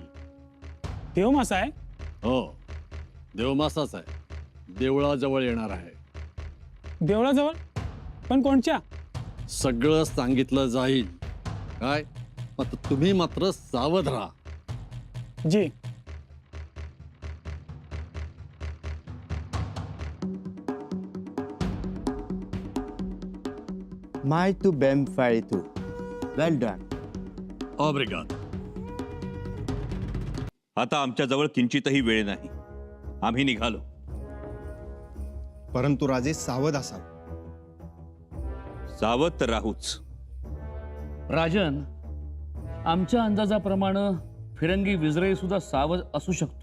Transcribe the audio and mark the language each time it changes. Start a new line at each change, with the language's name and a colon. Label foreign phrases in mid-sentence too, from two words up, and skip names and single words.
Marathi: देव मासा आहे? हो, देवमासाच आहे. देवळाजवळ येणार आहे. देवळाजवळ? पण कोणच्या? सगळं सांगितलं जाईल. काय मात्र तुम्ही मात्र सावध राहा. जी.
Portuguese: Muito bem feito.
English: Well done.
Portuguese: Obrigado.
Marathi: आता आमच्याजवळ किंचितही वेळ नाही. आम्ही निघालो. परंतु राजे सावध असाल. सावध तर राहूच. राजन, आमच्या अंदाजाप्रमाणे फिरंगी विजराई सुद्धा सावध असू शकतो.